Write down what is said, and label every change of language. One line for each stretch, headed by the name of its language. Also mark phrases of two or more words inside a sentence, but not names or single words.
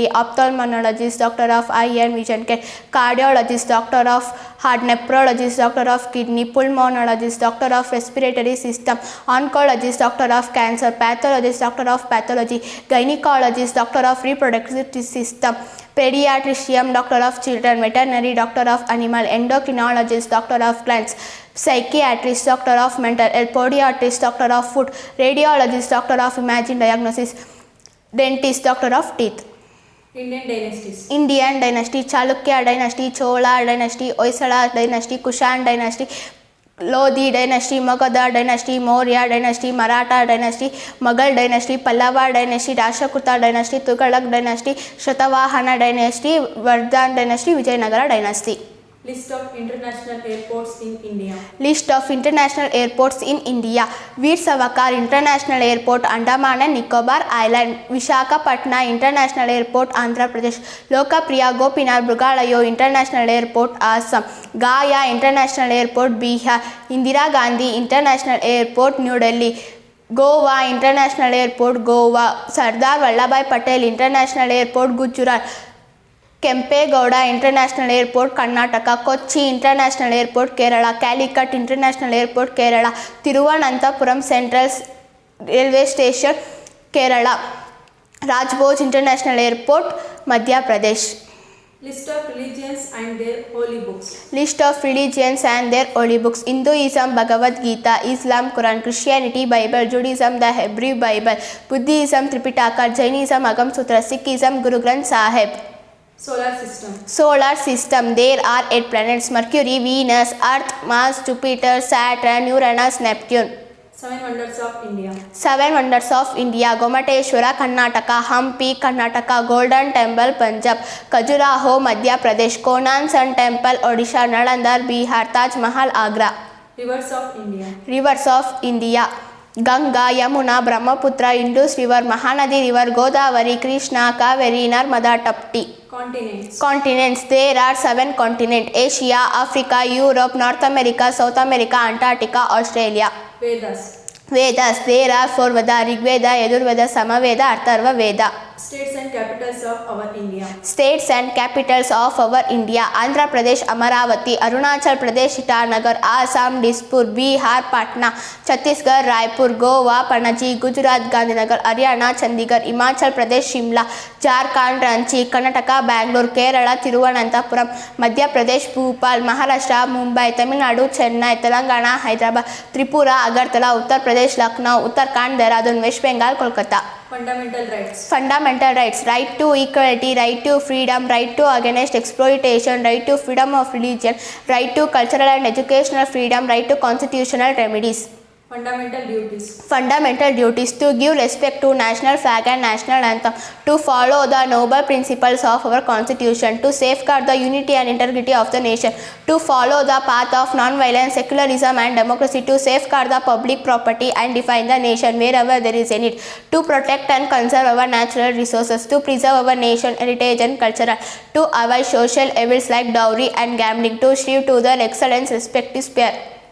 English: ophthalmologist, doctor of eye and vision care; cardiologist, doctor of heart; nephrologist, doctor of kidney; pulmonologist, doctor of respiratory system; oncologist, doctor of cancer; pathologist, doctor of pathology; gynecologist, doctor of reproductive system; pediatrician, doctor of children; veterinary, doctor of animal; endocrinologist, doctor of plants; psychiatrist, doctor of mental health; podiatrist, doctor of food; radiologist, doctor of imaging diagnosis; dentist, doctor of teeth. Indian dynasties. Indian dynasty: Chalukya dynasty, Chola dynasty, Hoysala dynasty, Kushan dynasty, Lodi dynasty, Magadha dynasty, Maurya dynasty, Maratha dynasty, Mughal dynasty, Pallava dynasty, Rashtrakuta dynasty, Tughalaq dynasty, Shatavahana dynasty, Vardhan dynasty, Vijayanagara dynasty. List of international airports in India. List of international airports in India: Veer Savarkar International Airport, Andaman and Nicobar Island; Visakhapatnam International Airport, Andhra Pradesh; Lokapriya Gopinath Mrugalayo International Airport, Assam; Gaya International Airport, Bihar; Indira Gandhi International Airport, New Delhi; Goa International Airport, Goa; Sardar Vallabhbhai Patel International Airport, Gujarat; Kempegowda International Airport, Karnataka; Kochi International Airport, Kerala; Calicut International Airport, Kerala; Thiruvananthapuram Central Railway Station, Kerala; Rajbhoj International Airport, Madhya Pradesh. List of religions and their holy books. List of religions and their holy books: Hinduism, Bhagavad Gita; Islam, Quran; Christianity, Bible; Judaism, the Hebrew Bible; Buddhism, Tripitaka; Jainism, Agam Sutra; Sikhism, Guru Granth Sahib. Solar system. Solar system: There are 8 planets: Mercury, Venus, Earth, Mars, Jupiter, Saturn, Uranus, Neptune. 7 wonders of India. 7 wonders of India: Gomateshwara, Karnataka; Hampi, Karnataka; Golden Temple, Punjab; Khajuraho, Madhya Pradesh; Konan Sun Temple, Odisha; Nalanda, Bihar; Taj Mahal, Agra. Rivers of India. Rivers of India: Ganga, Yamuna, Brahmaputra, Indus River, Mahanadi River, Godavari, Krishna, Kaveri, Narmada, Tapti. Continents. Continents: There are 7 continents: Asia, Africa, Europe, North America, South America, Antarctica, Australia. Vedas. Vedas: There are 4 Vedas: Rigveda, Yajurveda, Samaveda, Atharva Veda. States and capitals of our India. States and capitals of our India: Andhra Pradesh, Amaravati; Arunachal Pradesh, Itanagar; Assam, Dispur; Bihar, Patna; Chhattisgarh, Raipur; Goa, Panaji; Gujarat, Gandhinagar; Haryana, Chandigarh; Himachal Pradesh, Shimla; Jharkhand, Ranchi; Karnataka, Bangalore; Kerala, Thiruvananthapuram; Madhya Pradesh, Bhopal; Maharashtra, Mumbai; Tamil Nadu, Chennai; Telangana, Hyderabad; Tripura, Agartala; Uttar Pradesh, Lucknow; Uttarakhand, Dehradun; West Bengal, Kolkata. Fundamental rights. Fundamental rights: right to equality; right to freedom; right to against exploitation; right to freedom of religion; right to cultural and educational freedom; right to constitutional remedies. Fundamental duties. Fundamental duties: to give respect to national flag and national anthem; to follow the noble principles of our constitution; to safeguard the unity and integrity of the nation; to follow the path of non-violence, secularism and democracy; to safeguard the public property and defend the nation wherever there is a need; to protect and conserve our natural resources; to preserve our nation heritage and culture; to avoid social evils like dowry and gambling; to strive to the excellence, respect is fair.